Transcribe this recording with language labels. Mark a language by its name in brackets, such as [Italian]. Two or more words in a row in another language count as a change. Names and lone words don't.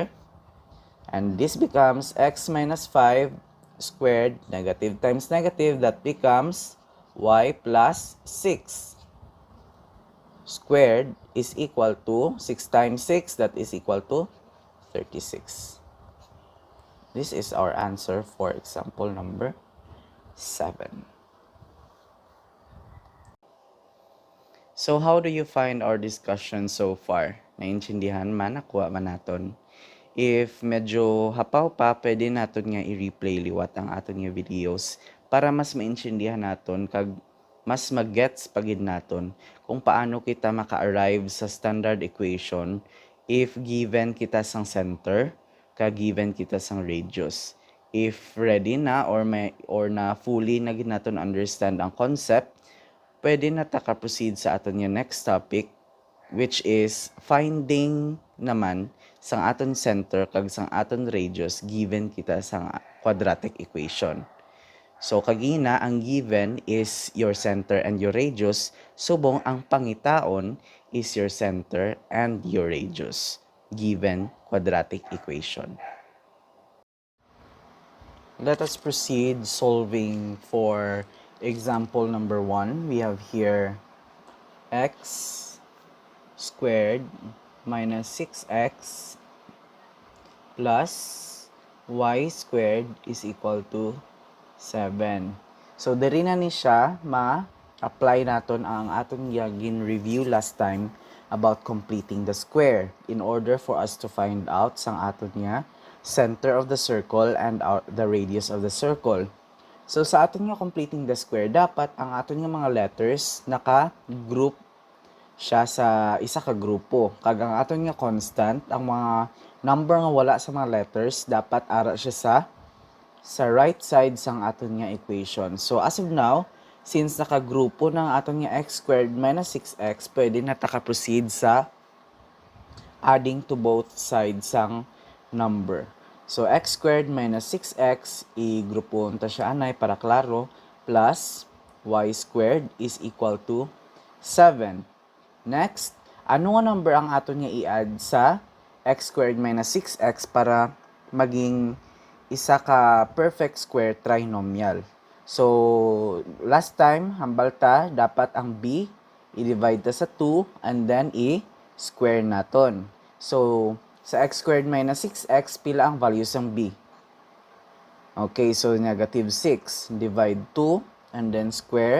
[English] And this becomes x minus 5 squared, negative times negative, that becomes y plus 6 squared is equal to 6 times 6, that is equal to 36. This is our answer for example number 7. So how do you find our discussion so far? [Hiligaynon] Naintindihan man, nakuha man naton? If medyo hapaw pa, pwede naton nga i-replay liwat ang aton nga videos para mas maintindihan naton kag mas mag-gets pagid naton kung paano kita maka-arrive sa [English] standard equation if given [Hiligaynon] kita sang center kag given kita sang radius. [English] If ready [Hiligaynon] na or na fully na gid naton understand ang concept, pwede na ta ka-proceed sa aton nga [English] next topic, which is finding [Hiligaynon] naman sang aton center kag sang aton radius given kita sang [English] quadratic equation. So [Hiligaynon] kagina ang [English] given is your center and your radius, [Hiligaynon] subong ang pangitaon [English] is your center and your radius given quadratic equation. Let us proceed solving for example number 1. We have here x squared minus 6x plus y squared is equal to 7. [Hiligaynon] So, diri na ni siya ma-apply naton ang aton gin [English] review last time about completing the square in order for us to find out [Hiligaynon] sang aton [English] center of the circle and the radius of the circle. [Hiligaynon] So, sa aton [English] completing the square, [Hiligaynon] dapat ang aton mga letters naka-group siya sa isa ka grupo. Kag ang aton constant, ang mga number nga wala sa mga letters, dapat ara siya sa [English] right side [Hiligaynon] sang aton equation. [English] So, as of now, [Hiligaynon] since nakagrupo ng aton [English] x squared minus 6x, [Hiligaynon] pwede na taka-proceed sa [English] adding to both sides [Hiligaynon] sang number. [English] So, x squared minus 6x, [Hiligaynon] i-grupo ta siya anay para klaro, [English] plus y squared is equal to 7. [Hiligaynon] Next, ano nga number ang aton i-add sa [English] x squared minus 6x [Hiligaynon] para maging isa ka [English] perfect square trinomial. So, last time, [Hiligaynon] hambal ta, dapat ang b, i-divide ta sa 2, [English] and then [Hiligaynon] i-square naton. So, sa [English] x squared minus 6x, [Hiligaynon] pila ang values ng b? [English] Okay, so negative 6, divide 2, and then square.